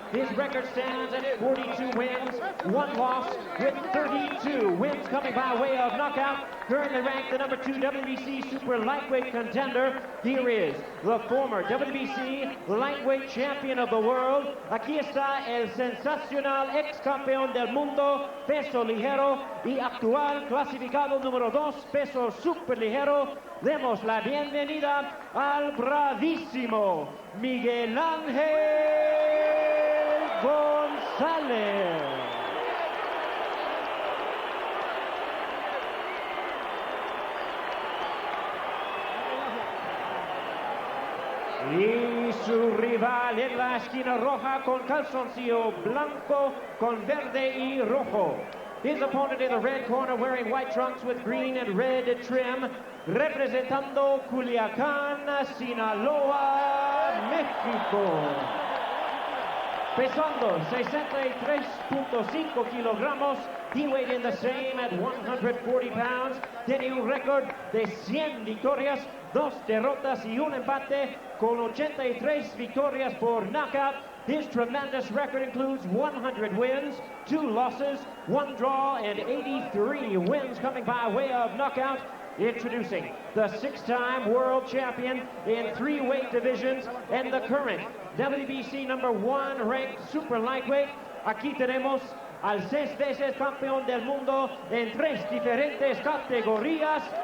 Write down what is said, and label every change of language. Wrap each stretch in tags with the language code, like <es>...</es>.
<en>His record stands at 42 wins, 1 loss, with 32 wins coming by way of knockout. Currently ranked the number 2 WBC Super Lightweight contender. Here is the former WBC Lightweight Champion of the World.</en> <es>Aquí está el sensacional ex campeón del mundo, peso ligero, y actual clasificado número 2, peso super ligero. Demos la bienvenida al bravísimo Miguel Ángel González. Y su rival en la esquina roja con calzoncillo blanco con verde y rojo.</es> <en>His opponent in the red corner wearing white trunks with green and red trim,</en> <es>representando Culiacán, Sinaloa, México. Pesando 63.5 kilogramos,</es> <en>he weighed in the same at 140 pounds.</en> <es>Tiene un récord de 100 victorias, 2 derrotas y un empate, con 83 victorias por knockout.</es> <en>His tremendous record includes 100 wins, 2 losses, 1 draw, and 83 wins coming by way of knockout. Introducing the 6-time world champion in 3 weight divisions and the current WBC number 1 ranked super lightweight.</en> <es>Aquí tenemos al 6 veces campeón del mundo en 3 diferentes categorías.</es>